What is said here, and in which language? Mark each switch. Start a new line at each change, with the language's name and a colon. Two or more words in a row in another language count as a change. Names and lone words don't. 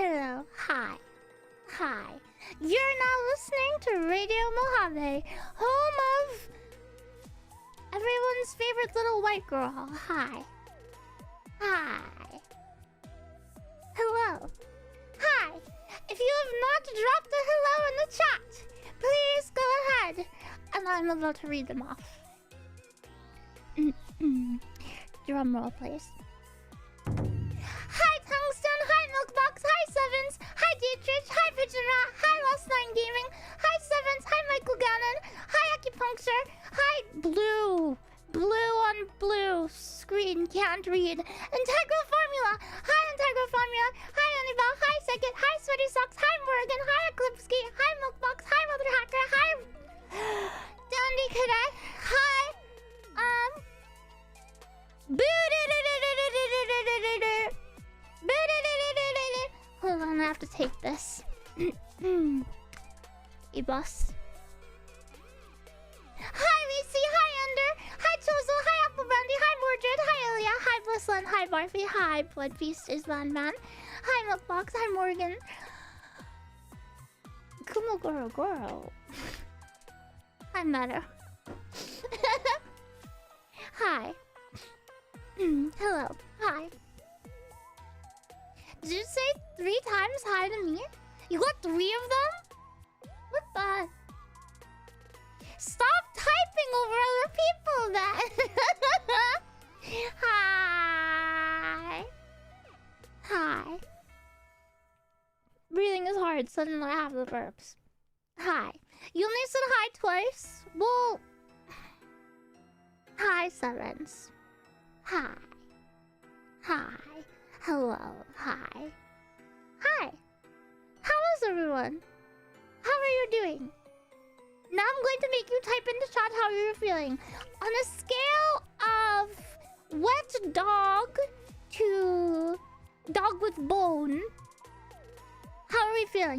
English: hello, hi, hi. You're now listening to Radio Mojave, home of everyone's favorite little white girl. Hi. Hi. Hello. Hi. If you have not dropped a hello in the chat, please go ahead. And I'm about to read them off. Drum roll, please. Hi, Tungsten. Hi, Milkbox. Hi, Sevens. Hi, Dietrich. Hi, Pigeon Rat. Hi, Lost Nine Gaming. Hi, Sevens. Hi, Michael Gannon. Hi, Acupuncture. Hi, Blue. Blue on blue screen, can't read. Integral Formula. Hi, Integral Formula. Hi, Annabelle. Hi, Second. Hi, Sweaty Socks. Hi, Morgan. Hi, Eclipsky. Hi, Milkbox. Hi, Mother Hacker. Hi, Dandy Cadet. Hi, hold on, I have to take this. E-bus. Hi, Reese. Hi, Ender. Hi, Chozo. Hi, Apple Brandy. Hi, Mordred. Hi, Ilya. Hi, Blissland. Hi, Barfy. Hi, Blood Feast is Landman. Hi, Milkbox. Hi, Morgan. Kumo Goro Goro. Hi, Meadow. Hi. Hello. Hi. Did you say 3 times hi to me? You got 3 of them? What the? Stop typing over other people then! Hi. Hi. Breathing is hard, suddenly I have the burps. Hi. You only said hi twice? Well... Hi, Sevens. Hi. Hi. Hello. Hi. Hi. How is everyone? How are you doing? Now I'm going to make you type in the chat how you're feeling. On a scale of wet dog to dog with bone, how are we feeling?